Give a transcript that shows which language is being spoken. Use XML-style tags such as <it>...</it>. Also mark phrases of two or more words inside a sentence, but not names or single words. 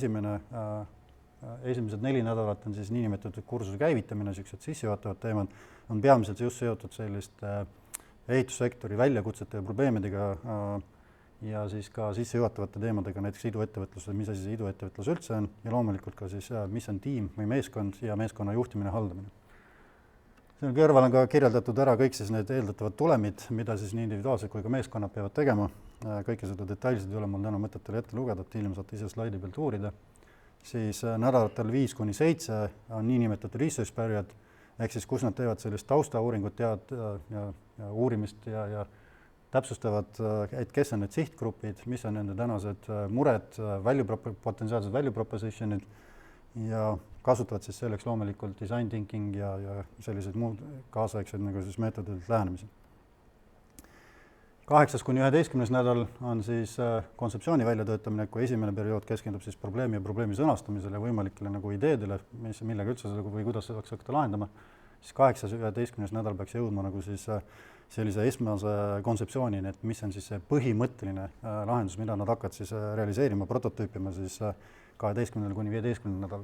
<et>Esimesed 4 nädalat on siis niinimetatud kursuse käivitamine, niisugused sissejuhatavad teemad, on peamiselt just seotud selliste ehitussektori väljakutsete ja probleemidega ja siis ka sissejuhatavate teemadega, näiteks iduettevõtluse, mis asi see iduettevõtlus üldse on ja loomulikult ka siis, mis on tiim või meeskond ja meeskonna juhtimine, haldamine. Selle kõrval on ka kirjeldatud ära kõik siis need eeldatavad tulemid, mida siis nii individuaalselt kui ka meeskonnad peavad tegema. Kõike seda detailselt ei ole mul täna mõtet teile ette lugeda, et hiljem saate ise slaidi pealt uurida. Siis nädalatel 5-7 on niinimetatud</et> <en>research period,</en> <et>ehk siis kus nad teevad sellist taustauuringut ja uurimist ja täpsustavad, et kes on need sihtgrupid, mis on nende tänased mured, potentsiaalsed</et> <en>value propositionid</en> <et>ja kasutavad siis selleks loomulikult</et> <en>design thinking</en> <et>ja sellised muud kaasaegsed nagu siis meetodid lähenemised. 8-11 nädal on siis kontseptsiooni väljatöötamine, kui esimene periood keskendub siis probleemi ja probleemi sõnastamisele ja võimalikele nagu ideedele, millega üldse või kuidas saaks hakata lahendama, siis 8-11 nädal peaks jõudma nagu siis sellise esmase kontseptsioonini, et mis on siis see põhimõtteline lahendus, mida nad hakkavad siis realiseerima, prototüüpima siis 12-15 nädal.</et>